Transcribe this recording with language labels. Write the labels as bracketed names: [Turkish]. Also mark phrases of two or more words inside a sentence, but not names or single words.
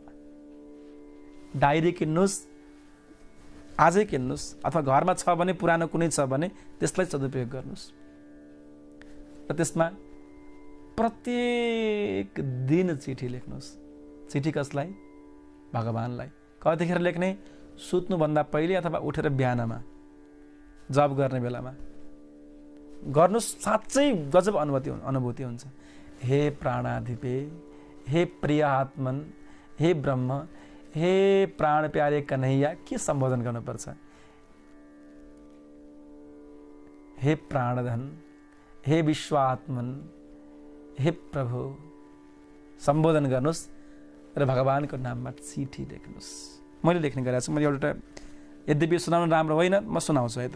[Nepali] डायरी किन्नुहोस्, आजै किन्नुहोस्, अथवा घरमा छ भने, पुरानो कुनै छ भने त्यसलाई सदुपयोग गर्नुहोस् र त्यसमा प्रत्येक दिन चिठी लेख्नुहोस्। चिठी कसलाई? भगवानलाई। कतिखेर लेख्ने? सुत्नुभन्दा पहिले अथवा उठेर बिहानमा, जब गर्ने बेलामा गर्नुहोस्। साँच्चै गजब अनुभूति हुन्छ। हे प्राणाधिपे, हे प्रिय आत्मन, हे ब्रह्म, हे प्राण प्यारे कन्हैया, के सम्बोधन गर्नुपर्छ? हे प्राणधन, हे विश्वात्मन, हे प्रभु, सम्बोधन गर्नुहोस् र भगवानको नाममा चिठी लेख्नुहोस्। मैले लेख्ने गरेको छु। मैले एउटा, यद्यपि सुनाउनु राम्रो होइन, म सुनाउँछु है त।